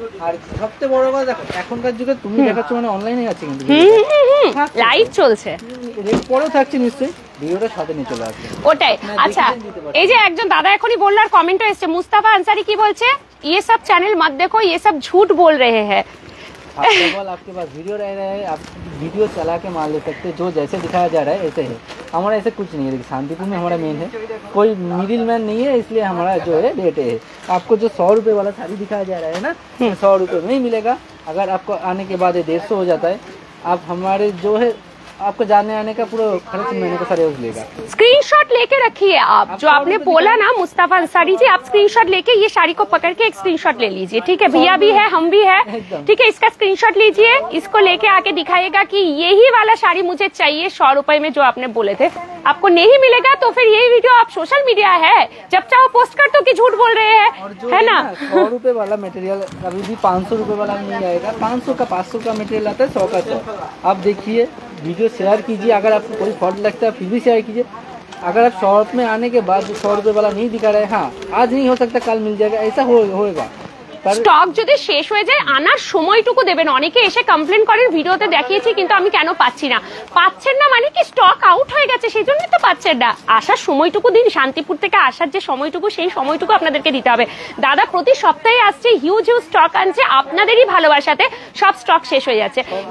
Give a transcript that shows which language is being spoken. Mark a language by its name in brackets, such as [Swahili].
[Bangla] আর সবচেয়ে বড় কথা দেখো, এখনকার যুগে তুমি দেখাচ্ছ মানে অনলাইনে আছে, কিন্তু লাইভ চলছে, পরেও থাকছে নিশ্চয়ই, ভিডিওটা সাথে নিয়ে চলে আসবে ওটাই। আচ্ছা, এই যে একজন দাদা এখনই বললো, আর কমেন্টও এসছে, মুস্তাফা আনসারি কি বলছে, [Hindi] ये सब चैनल मत देखो, ये सब झूठ बोल रहे हैं। आपके पास वीडियो रह रहा है, आप वीडियो चला के मार ले सकते हैं, जो जैसे दिखाया जा रहा है ऐसे है। हमारा ऐसे कुछ नहीं है, देखिए शांतिपुर में हमारा मेन है, कोई मिडिल मैन नहीं है, इसलिए हमारा जो है रेट है। आपको जो 100 रुपये वाला साड़ी दिखाया जा रहा है ना, 100 रुपये में ही मिलेगा। अगर आपको आने के बाद 150 हो जाता है, आप हमारे जो है आपको जाने आने का पूरा खर्च महीने का सारे लेगा। स्क्रीनशॉट लेके रखिए आप, जो आपने बोला ना मुस्ताफा अंसारी जी, आप स्क्रीनशॉट लेके ये साड़ी को पकड़ के एक स्क्रीनशॉट ले लीजिए, ठीक है? भैया भी है, हम भी है, ठीक है? इसका स्क्रीनशॉट लीजिए, इसको लेके आके दिखाइएगा कि यही वाला साड़ी मुझे चाहिए 100 रुपए में, जो आपने बोले थे। आपको नहीं मिलेगा तो फिर यही वीडियो आप सोशल मीडिया है, जब चाहो पोस्ट कर दो कि झूठ बोल रहे हैं, है ना? 100 रुपए वाला मटेरियल कभी भी 500 रुपए वाला नहीं आएगा। 500 का 500 का मटेरियल आता है, 100 का 100। आप देखिए, वीडियो शेयर कीजिए, अगर आपको कोई फॉल्ट लगता है फिर भी शेयर कीजिए। अगर आप शॉप में आने के बाद जो 100 रुपए वाला नहीं दिखा रहे, हाँ आज नहीं हो सकता कल मिल जाएगा, ऐसा होएगा। [Bangla] স্টক যদি শেষ হয়ে যায় আনার সময়টুকু দেবেন। অনেকে এসে কমপ্লেন করেন ভিডিওতে দেখিয়েছি কিন্তু আমি কেন পাচ্ছি না, পাচ্ছেন না মানে কি স্টক আউট হয়ে গেছে সেই জন্যই তো পাচ্ছেন না। আসার সময়টুকু দিন, শান্তিপুর থেকে আসার যে সময়টুকু সেই সময়টুকু আপনাদেরকে দিতে হবে। দাদা প্রতি সপ্তাহে আসছে, হিউজ হিউজ স্টক আনছে, আপনাদেরই ভালোবাসাতে সব স্টক শেষ হয়ে যাচ্ছে।